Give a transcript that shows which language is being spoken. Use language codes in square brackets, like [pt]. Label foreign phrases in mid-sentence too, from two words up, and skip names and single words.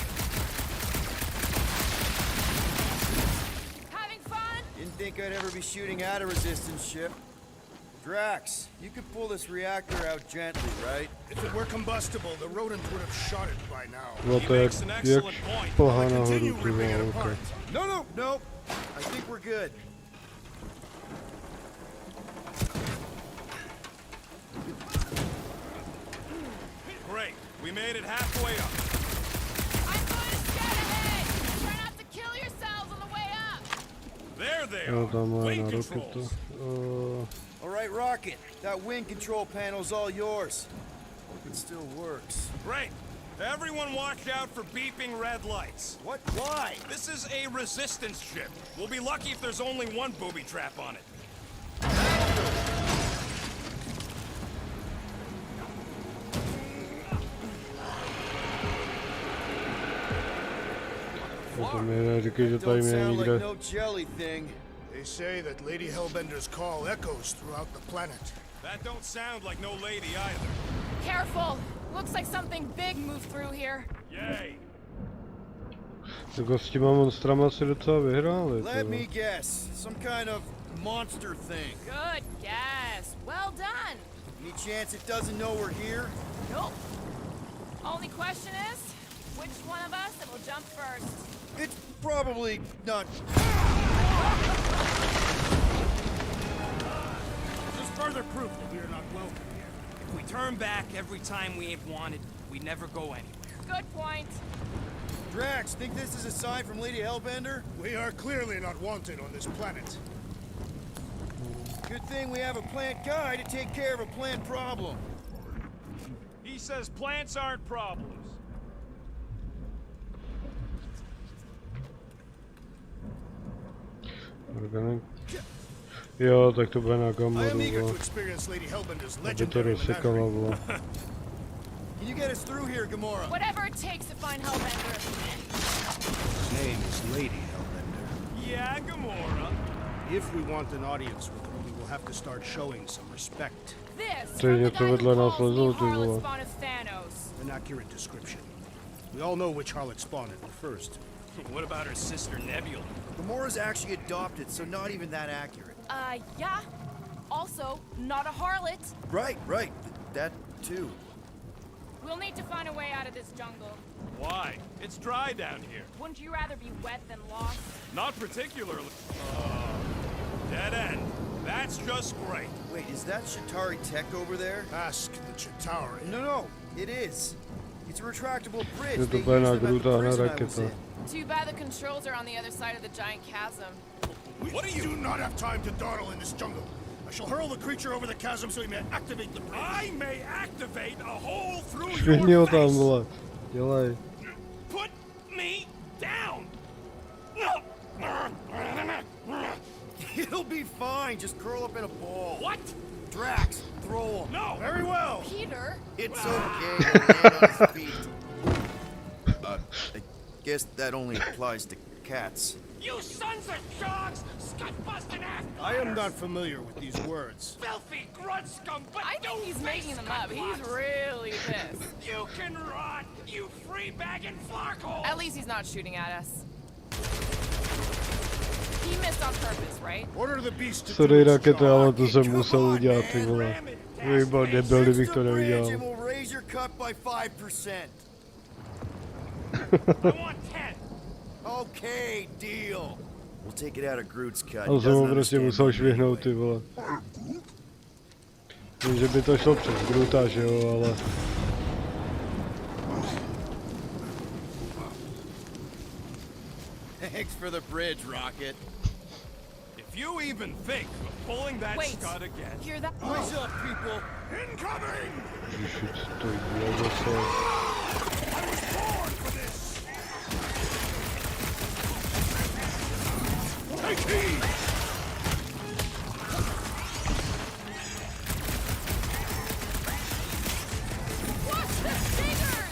[en] Having fun? Didn't think I'd ever be shooting at a resistance ship. Drax, you could pull this reactor out gently, right? If it were combustible, the rodent would have shot it by now. [cs] No to jak plhá nahoru, ty vole, okay. [en] No. I think we're good. Great. We made it halfway up. I'm going to scout ahead! Try not to kill yourselves on the way up! There they [cs] Jo, [en] are. [cs] tam má [en] Wing [cs] na [en] controls. [cs] roketu. [en] All right, Rocket. That wing control panel's all yours. Hope it still works. Great. Everyone watch out for beeping red lights. What? Why? This is a resistance ship. We'll be lucky if there's only one booby trap on it. [cs] To mi neříkej, že tady [en] Don't [cs] mě [en] sound [cs] nikde. [en] like no jelly thing. They say that Lady Hellbender's call echoes throughout the planet. That don't sound like no lady either. Careful! Looks like something big moved through here. Yay. [cs] Jako s těma monstrama si docela vyhráli. [en] Let me guess. Some kind of monster thing. Good guess. Well done. Any chance it doesn't know we're here? Nope. Only question is, which one of us will jump first? It's probably not. Just further proof that we are not welcome here. If we turn back every time we ain't wanted, we never go anywhere. Good point. Drax, think this is a sign from Lady Hellbender? We are clearly not wanted on this planet. Good thing we have a plant guy to take care of a plant problem. He says plants aren't problems. [cs] Jo, tak to bude na [en] I am [cs] Gamoru, [en] eager to [cs] vole. [en] experience Lady Hellbender's [cs] Aby to [en] legendary [cs] rozsekala, [en] menagerie. [cs] vole. [en] Can you get us through here, Gamora? Whatever it takes to find Hellbender. His name is Lady Hellbender. Yeah, Gamora. If we want an audience with her, we will have to start showing some respect. This [cs] To je [en] from the [cs] něco [en] guy who [cs] vedle nás [en] calls me [cs] lezou, ty [en] Harlot [cs] vole. [en] spawn of Thanos. An accurate description. We all know which harlot spawn it refers to. What about her sister Nebula? Gamora's actually adopted, so not even that accurate. Yeah. Also, not a harlot. Right. That too. We'll need to find a way out of this jungle. Why? It's dry down here. Wouldn't you rather be wet than lost? Not particularly. Dead end. That's just great. Wait, is that Chitauri tech over there? Ask the Chitauri. No, it is. It's a retractable bridge. [cs] Je to [en] They used [cs] bude na [en] them at the [cs] Groota, na [en] prison I was [cs] raketa. [en] in. Too bad the controls are on the other side of the giant chasm. What do not have time to dawdle in this jungle. I shall hurl the creature over the chasm so he may activate the bridge. I may activate a hole through [cs] Švihni ho [en] your [cs] tam, [en] face. [cs] vole. Dělej. [en] Put me down. He'll be fine. Just curl up in a ball. What? Drax, throw him. No. Very well. Peter? It's okay. He'll land on his feet. I guess that only applies to cats. You sons of dogs! Scut-busting ass! I am not familiar with these words. Filthy grunt scum, but I think he's making them up. He's really pissed. You can rot, you free-bagging flarkhole! At least he's not shooting at us. He missed on purpose, right? Order the beast to Sorry, [cs] raketa, ale to jsem musel udělat, ty vole. Kdybych byl debil, kdybych to neudělal. [en] And we'll raise your cut by 5%. I want 10! Okay, deal. We'll take it out of Groot's cut. [cs] Ale [en] He [cs] jsem ho [en] doesn't [cs] prostě [en] understand [cs] musel [en] money [cs] švihnout, [en] anyway. [cs] ty vole. Vím, že by to šlo přes Groota, že jo, ale... [en] Thanks for the bridge, Rocket. If you even think of pulling that Wait. scud again... Hear that? What's up, people? Incoming! [cs] Ježiš, to je zase... [en] I was born for this! Take heed! Watch the stingers!